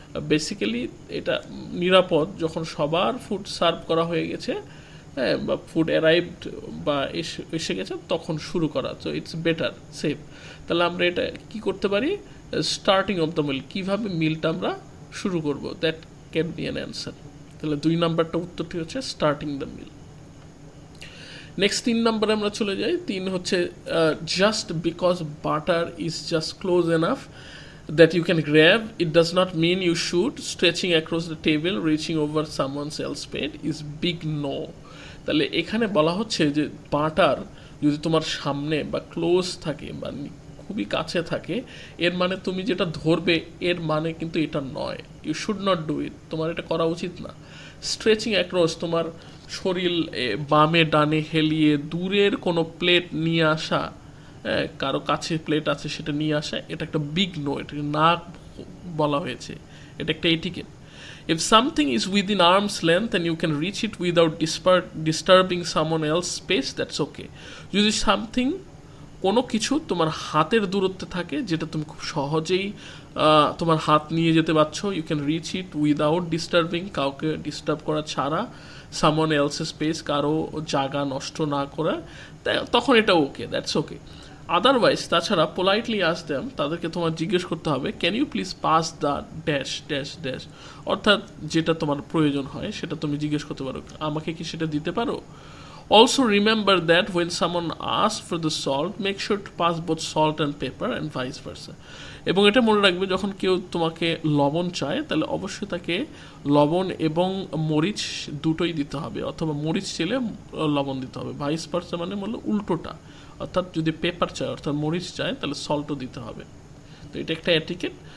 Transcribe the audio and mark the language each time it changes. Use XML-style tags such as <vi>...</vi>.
<bn>Basically এটা নিরাপদ যখন সবার ফুড সার্ভ করা হয়ে গেছে, হ্যাঁ, বা ফুড অ্যারাইভড বা এসে গেছে, তখন শুরু করা। তো</bn> <en>it's better,</en> <bn>সেফ। তাহলে আমরা এটা কি করতে পারি, স্টার্টিং অফ দ্য মিল, কীভাবে মিলটা আমরা শুরু করবো,</bn> <en>That can be an answer.</en> <bn>তাহলে 2 নাম্বারটা উত্তরটি হচ্ছে স্টার্টিং দ্য মিল। নেক্সট 3 নাম্বারে আমরা চলে যাই।</bn> <en>3 হচ্ছে just because butter is just close enough that you can grab, it does not mean you should. Stretching across the table, reaching over someone else's plate is big no.</en> <bn>তাহলে এখানে বলা হচ্ছে যে বাটার যদি তোমার সামনে বা ক্লোজ থাকে বা খুবই কাছে থাকে, এর মানে তুমি যেটা ধরবে এর মানে কিন্তু এটা নয়।</bn> <en>you should not do it,</en> <bn>তোমার এটা করা উচিত না। স্ট্রেচিং অ্যাক্রস, তোমার শরীর বামে ডানে হেলিয়ে দূরের কোনো প্লেট নিয়ে আসা, কারো কাছে প্লেট আছে সেটা নিয়ে আসা, এটা একটা বিগ নো, এটাকে না বলা হয়েছে, এটা একটা etiquette.</bn> <en>If something is within arm's length and you can reach it without disturbing someone else's space, that's okay.</en> <bn>যদি সামথিং কোনো কিছু তোমার হাতের দূরত্বে থাকে, যেটা তুমি খুব সহজেই তোমার হাত নিয়ে যেতে পারছো,</bn> <en>you can reach it without disturbing,</en> <bn>কাউকে ডিস্টার্ব করা ছাড়া, সামন এলসের স্পেস, কারো জায়গা নষ্ট না করে, তখন এটা ওকে, দ্যাটস ওকে। আদারওয়াইজ, তাছাড়া পোলাইটলি আস্ক দেম, তাদেরকে তোমার জিজ্ঞেস করতে হবে,</bn> <en>can you please pass the dash dash</en> <bn>dash, অর্থাৎ যেটা তোমার প্রয়োজন হয় সেটা তুমি জিজ্ঞেস করতে পারো, আমাকে কি সেটা দিতে পারো।</bn> <en>Also remember that when someone asks for the salt, make sure to pass both salt and pepper and vice versa.</en> <bn>এবং এটা মনে রাখবে, যখন কেউ তোমাকে লবণ চায় তাহলে অবশ্যই তাকে লবণ এবং মরিচ দুটোই দিতে হবে, অথবা মরিচ চাইলে লবণ দিতে হবে। ভাইস ভার্সা মানে বললো উল্টোটা, অর্থাৎ যদি পেপার চায় অর্থাৎ মরিচ চায় তাহলে সল্টও দিতে হবে। তো এটা একটা এটিকেট।</bn>